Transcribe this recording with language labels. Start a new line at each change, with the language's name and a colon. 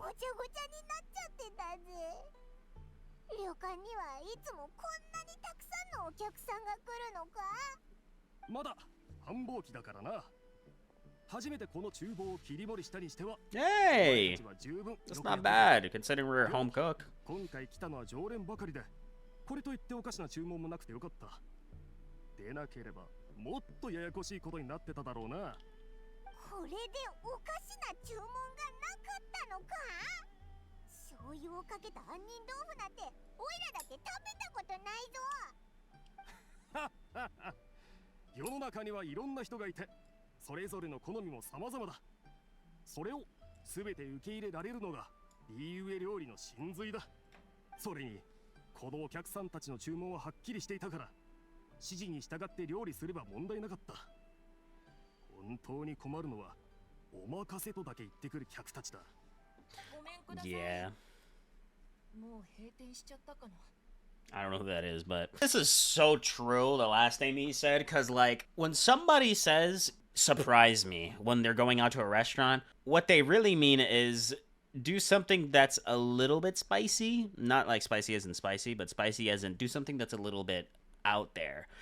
Japanese: ごちゃごちゃになっちゃってたぜ。旅館にはいつもこんなにたくさんのお客さんが来るのか。まだ繁忙期だからな。初めてこの厨房を切り盛りしたにしては、
English: Hey!
Japanese: 毎日は十分
English: That's not bad, considering we're a home cook.
Japanese: 今回来たのは常連ばかりで、これといっておかしな注文もなくてよかった。でなければもっとややこしいことになってただろうな。これでおかしな注文がなかったのか。醤油をかけた杏仁豆腐なんてオイラだって食べたことないぞ。世の中にはいろんな人がいて、それぞれの好みも様々だ。それを全て受け入れられるのが DUA 料理の真髄だ。それにこのお客さんたちの注文ははっきりしていたから、指示に従って料理すれば問題なかった。本当に困るのはお任せとだけ言ってくる客たちだ。ごめんください。
English: Yeah.
Japanese: もう閉店しちゃったかな。
English: I don't know who that is, but this is so true, the last thing he said, because, like, when somebody says, surprise me, when they're going out to a restaurant, what they really mean is do something that's a little bit spicy. Not like spicy as in spicy, but spicy as in do something that's a little bit out there.